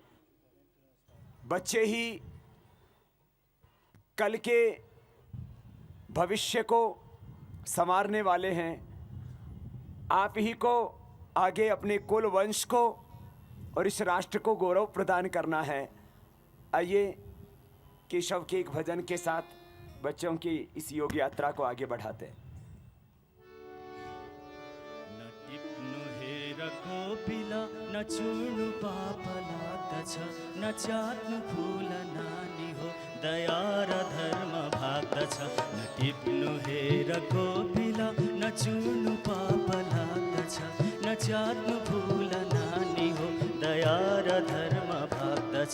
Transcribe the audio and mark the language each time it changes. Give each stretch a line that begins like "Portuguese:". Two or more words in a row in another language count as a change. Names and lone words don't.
Hindi: बच्चे ही कल के भविष्य को संवारने वाले हैं। आप ही को आगे अपने कुल वंश को और इस राष्ट्र को गौरव प्रदान करना है। आइए केशव के एक भजन के साथ बच्चों की इस योग यात्रा को आगे बढ़ाते हैं।
Nepali: न टिप्नु हेर कोपिला न चुर्नु पाप लाग्दछ, न च्यात्नु फुल नानी हो दया र धर्म भाग्दछ। न टिप्नु हेर कोपिला न चुर्नु पाप लाग्दछ, न च्यात्नु फुल नानी हो दया र धर्म भाग्दछ।